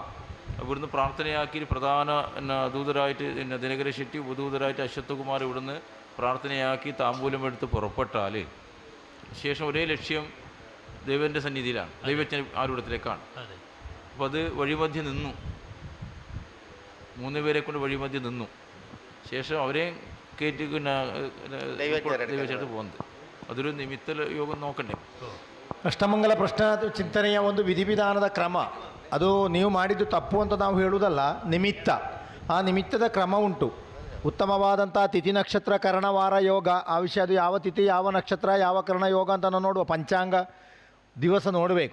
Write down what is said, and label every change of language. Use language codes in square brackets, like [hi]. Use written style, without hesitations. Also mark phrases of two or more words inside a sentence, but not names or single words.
[ml] ഇവിടുന്ന് പ്രാർത്ഥനയാക്കി പ്രധാന ദൂതരായിട്ട് ദിനകര ശെട്ടി, ഉപദൂതരായിട്ട് അശ്വത്ഥകുമാർ ഇവിടുന്ന് പ്രാർത്ഥനയാക്കി താമ്പൂലം എടുത്ത് പുറപ്പെട്ടാൽ ശേഷം ഒരേ ലക്ഷ്യം ദൈവൻ്റെ സന്നിധിയിലാണ്, ദൈവജ്ഞ ആരൂഢത്തിലേക്കാണ്. അപ്പോൾ അത് വഴിമധ്യം നിന്നു, 3 പേരെ കൊണ്ട് വഴിമധ്യം നിന്നു. ശേഷം അവരെ കയറ്റി ദൈവജ്ഞടുത്ത് പോകുന്നത്. അതൊരു നിമിത്ത യോഗം നോക്കണ്ടേ? [kn] ಅಷ್ಟಮಂಗಲ ಪ್ರಶ್ನ ಚಿಂತನೆಯ ಒಂದು ವಿಧಿವಿಧಾನದ ಕ್ರಮ, ಅದು ನೀವು ಮಾಡಿದ್ದು ತಪ್ಪು ಅಂತ ನಾವು ಹೇಳುವುದಲ್ಲ, ನಿಮಿತ್ತ. ಆ ನಿಮಿತ್ತದ ಕ್ರಮ ಉಂಟು. ಉತ್ತಮವಾದಂಥ ತಿಥಿ ನಕ್ಷತ್ರ ಕರ್ಣವಾರ ಯೋಗ, ಆ ವಿಷಯ ಅದು ಯಾವ ತಿಥಿ ಯಾವ ನಕ್ಷತ್ರ ಯಾವ ಕರ್ಣ ಯೋಗ ಅಂತ ನಾವು ನೋಡುವ, ಪಂಚಾಂಗ ದಿವಸ ನೋಡಬೇಕು.